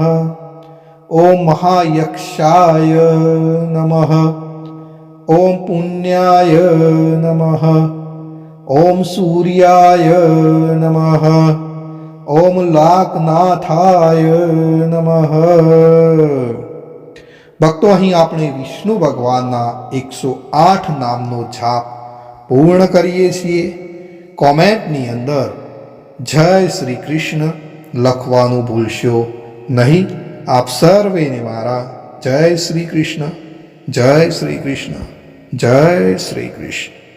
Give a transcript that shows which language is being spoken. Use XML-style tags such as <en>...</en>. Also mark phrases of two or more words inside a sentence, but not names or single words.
<sa>ॐ महायक्षाय नमः। ॐ पुण्याय नमः। ॐ सूर्याय नमः। ॐ लाकनाथाय नमः।</sa> <gu>ભક્તો અહીં આપણે વિષ્ણુ ભગવાનના 108 નામનો જાપ પૂર્ણ કરીએ છીએ. કોમેન્ટની અંદર જય શ્રી કૃષ્ણ લખવાનું ભૂલશો નહીં. આપ સર્વેને મારા જય શ્રી કૃષ્ણ, જય શ્રી કૃષ્ણ, જય શ્રી કૃષ્ણ.</gu>